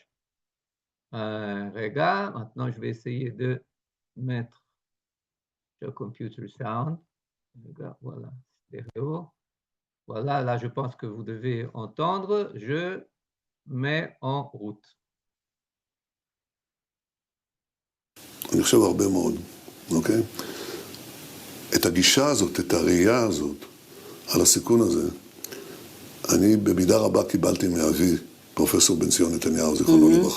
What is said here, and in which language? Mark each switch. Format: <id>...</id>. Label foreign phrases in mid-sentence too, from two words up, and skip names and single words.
<fr>Regarde, maintenant je vais essayer de mettre le</fr> <en>computer sound.</en> <fr>Regarde, voilà, stéréo. Voilà, là je pense que vous devez entendre. Je mets en route.</fr> <he>אני חושב הרבה מאוד, אוקיי? את הגישה הזאת, את הראייה הזאת, על הסיכון הזה, אני במידה רבה קיבלתי מאבי, פרופסור בן-ציון נתניהו, זיכרונו לברכה.</he>